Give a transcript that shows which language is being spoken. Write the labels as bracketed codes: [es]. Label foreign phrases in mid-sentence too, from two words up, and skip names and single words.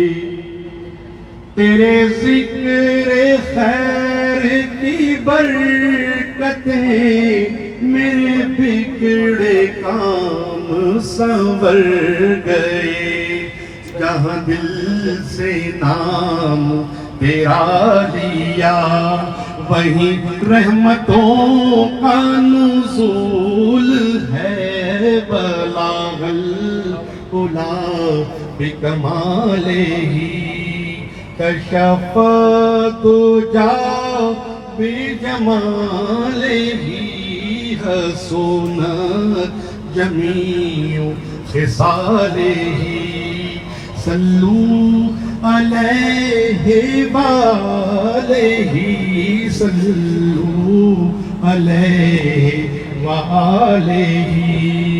[ur] تیرے ذکر خیر کی برکتیں میرے بگڑے کام سنور گئے. جہاں دل سے نام تیرا لیا وہیں رحمتوں کا نزول ہے. [ar] بلغ العلى بكماله كشف الدجى بجماله حسنت جميع خصاله صلوا عليه وآله صلوا عليه وآله.